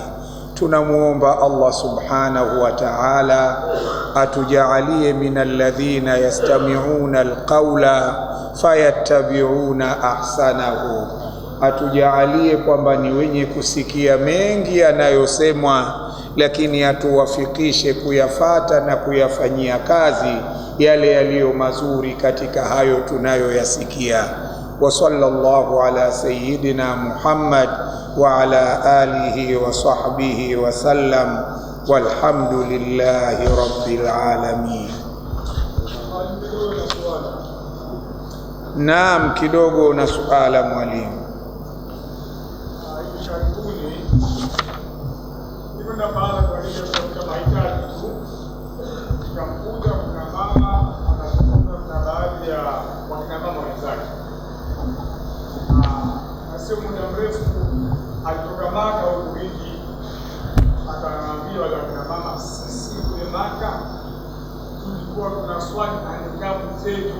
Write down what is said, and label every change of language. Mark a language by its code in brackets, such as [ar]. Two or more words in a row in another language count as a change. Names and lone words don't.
[sw] Tunamuomba Allah [ar] سبحانه وتعالى [sw] atujaalie [ar] من الذين يستمعون القول فيتبعون أحسنه, [sw] atujaalie kwamba ni wenye kusikia mengi yanayosemwa, lakini atuwafikishe kuyafata na kuyafanyia kazi yale yaliyo mazuri katika hayo tunayoyasikia. [ar] وصلى الله على سيدنا محمد وعلى آله وصحبه وسلم والحمد لله رب العالمين. [sw] Naam, kidogo na suala mwalimu. Sio muda mrefu alitoka Maka huko wingi, akaambiwa wale kina mama, sisi kule Maka tulikuwa tunaswali na nikabu zetu.